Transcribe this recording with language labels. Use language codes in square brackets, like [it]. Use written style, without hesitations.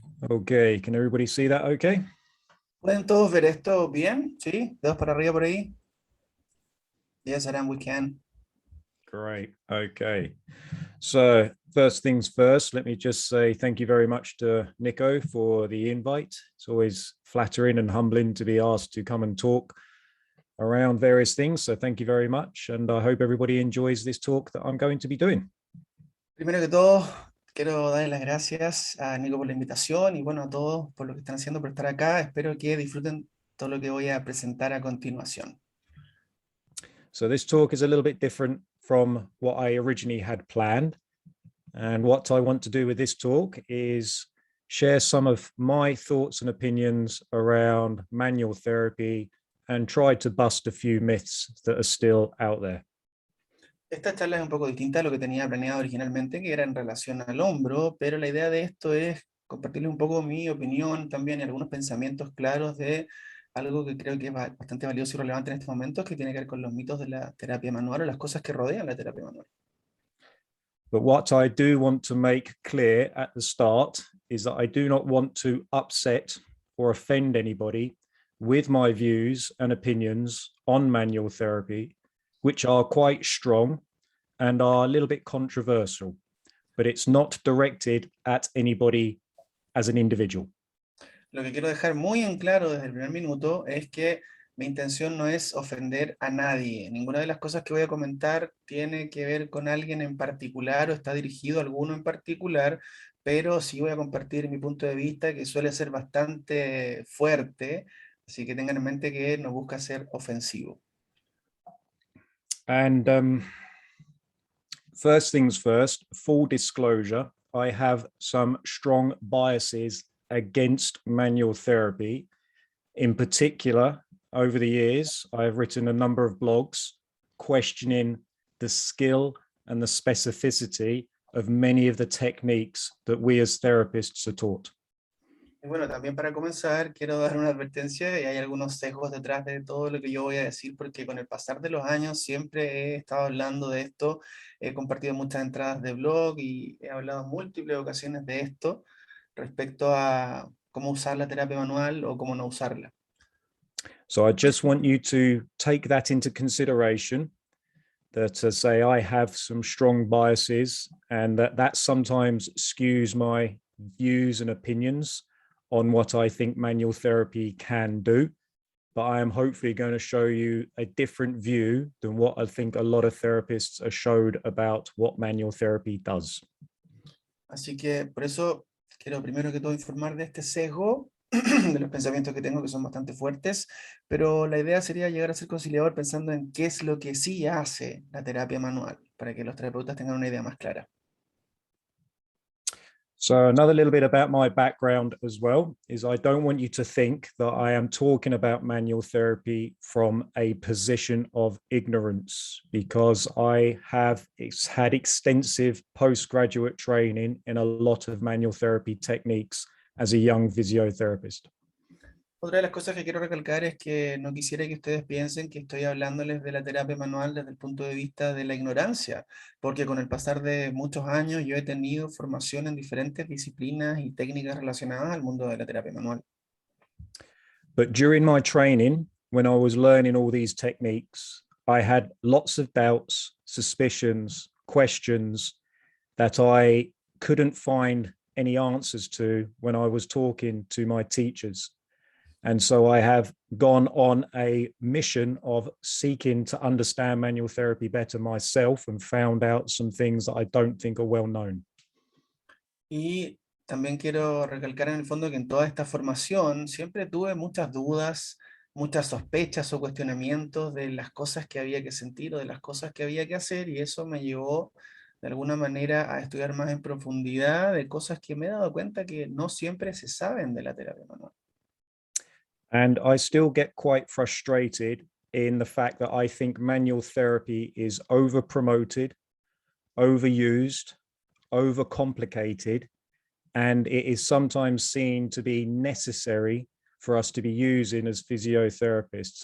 [en] Okay, can everybody see that okay? [es] ¿Pueden todos ver esto bien? ¿Sí? ¿Dedos para arriba por ahí? [en] Yes, Adam, we can. Great, okay. So first things first, let me just say thank you very much to Nico for the invite. It's always flattering and humbling to be asked to come and talk around various things. So thank you very much. And I hope everybody enjoys this talk that I'm going to be doing. [es] Primero que todo, quiero darle las gracias a Nico por la invitación y bueno, a todos por lo que están haciendo por estar acá. Espero que disfruten todo lo que voy a presentar a continuación. [en] So this talk is a little bit different from what I originally had planned. And what I want to do with this talk is share some of my thoughts and opinions around manual therapy and try to bust a few myths that are still out there. [es] Esta charla es un poco distinta a lo que tenía planeado originalmente, que era en relación al hombro, pero la idea de esto es compartirles un poco mi opinión también y algunos pensamientos claros de algo que creo que es bastante valioso y relevante en estos momentos, que tiene que ver con los mitos de la terapia manual o las cosas que rodean la terapia manual. [en] But what I do want to make clear at the start is that I do not want to upset or offend anybody with my views and opinions on manual therapy, which are quite strong and are a little bit controversial, but it's not directed at anybody as an individual. [es] Lo que quiero dejar muy en claro desde el primer minuto es que mi intención no es ofender a nadie. Ninguna de las cosas que voy a comentar tiene que ver con alguien en particular o está dirigido a alguno en particular, pero sí voy a compartir mi punto de vista, que suele ser bastante fuerte, así que tengan en mente que no busca ser ofensivo. [en] And first things first, full disclosure, I have some strong biases against manual therapy. In particular, over the years, I've written a number of blogs questioning the skill and the specificity of many of the techniques that we as therapists are taught. [es] Y bueno, también para comenzar, quiero dar una advertencia, y hay algunos sesgos detrás de todo lo que yo voy a decir, porque con el pasar de los años siempre he estado hablando de esto, he compartido muchas entradas de blog y he hablado en múltiples ocasiones de esto respecto a cómo usar la terapia manual o cómo no usarla. [en] So I just want you to take that into consideration, that say I have some strong biases and that sometimes skews my views and opinions on what I think manual therapy can do. But I am hopefully going to show you a different view than what I think a lot of therapists are showed about what manual therapy does. [es] Así que por eso quiero primero que todo informar de este sesgo, de los pensamientos que tengo que son bastante fuertes, pero la idea sería llegar a ser conciliador pensando en qué es lo que sí hace la terapia manual, para que los terapeutas tengan una idea más clara. [en] So another little bit about my background as well is I don't want you to think that I am talking about manual therapy from a position of ignorance, because I have had extensive postgraduate training in a lot of manual therapy techniques as a young physiotherapist. [es] Otra de las cosas que quiero recalcar es que no quisiera que ustedes piensen que estoy hablándoles de la terapia manual desde el punto de vista de la ignorancia, porque con el pasar de muchos años yo he tenido formación en diferentes disciplinas y técnicas relacionadas al mundo de la terapia manual. [en] But during my training, when I was learning all these techniques, I had lots of doubts, suspicions, questions that I couldn't find any answers to when I was talking to my teachers. And so I have gone on a mission of seeking to understand manual therapy better myself and found out some things that I don't think are well known. [es] Y también quiero recalcar en el fondo que en toda esta formación siempre tuve muchas dudas, muchas sospechas o cuestionamientos de las cosas que había que sentir o de las cosas que había que hacer, y eso me llevó de alguna manera a estudiar más en profundidad de cosas que me he dado cuenta que no siempre se saben de la terapia manual. [en] And I still get quite frustrated in the fact that I think manual therapy is over promoted, overused, overcomplicated, and it is sometimes seen to be necessary for us to be using as physiotherapists.